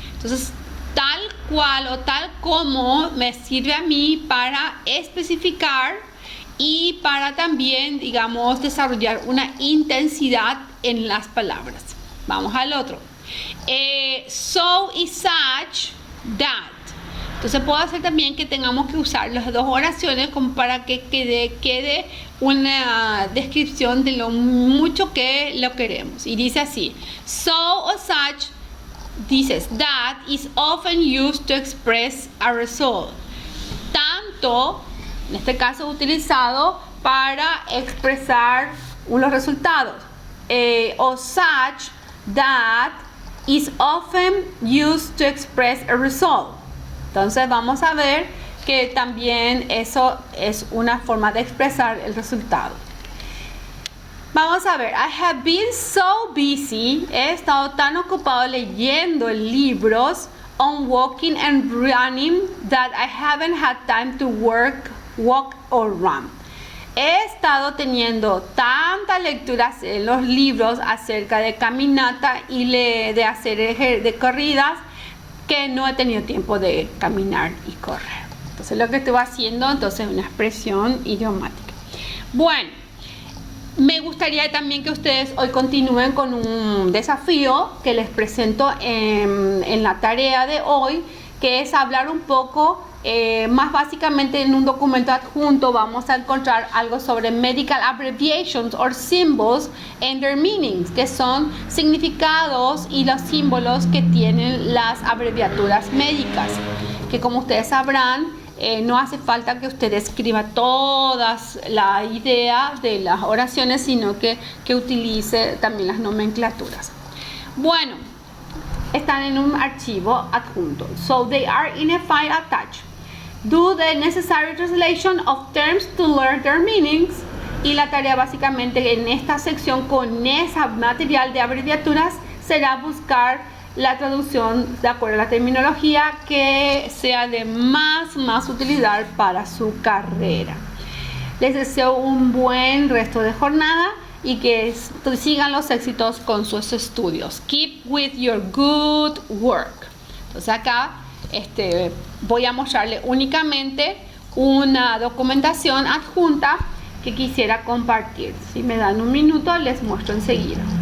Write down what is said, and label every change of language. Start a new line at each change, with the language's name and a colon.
Spanish: Entonces tal cual o tal como me sirve a mí para especificar y para también, digamos, desarrollar una intensidad en las palabras. Vamos al otro. So y
English: such that.
Spanish: Entonces puedo hacer también que tengamos que usar las dos oraciones como para que quede una descripción de lo mucho que lo queremos. Y dice así,
English: so or such,
Spanish: dices,
English: that is often used to express a result.
Spanish: Tanto, en este caso utilizado para expresar unos resultados. O
English: such, that, is often used to express a result.
Spanish: Entonces vamos a ver que también eso es una forma de expresar el resultado. Vamos a ver,
English: I have been so busy,
Spanish: he estado tan ocupado leyendo libros
English: on walking and running that I haven't had time to walk or run.
Spanish: He estado teniendo tantas lecturas en los libros acerca de caminata y de hacer de corridas que no he tenido tiempo de caminar y correr. Entonces lo que estoy haciendo entonces es una expresión idiomática. Bueno, me gustaría también que ustedes hoy continúen con un desafío que les presento en la tarea de hoy, que es hablar un poco, más básicamente en un documento adjunto vamos a encontrar algo sobre
English: medical abbreviations or symbols and their meanings,
Spanish: que son significados y los símbolos que tienen las abreviaturas médicas, que como ustedes sabrán, no hace falta que usted escriba todas la idea de las oraciones, sino que utilice también las nomenclaturas. Bueno, están en un archivo adjunto.
English: So they are in a file attached. Do the necessary translation of terms to learn their meanings.
Spanish: Y la tarea básicamente en esta sección con ese material de abreviaturas será buscar la traducción de acuerdo a la terminología que sea de más utilidad para su carrera. Les deseo un buen resto de jornada y que sigan los éxitos con sus estudios.
English: Keep with your good work.
Spanish: Entonces acá voy a mostrarle únicamente una documentación adjunta que quisiera compartir. Si me dan un minuto les muestro enseguida.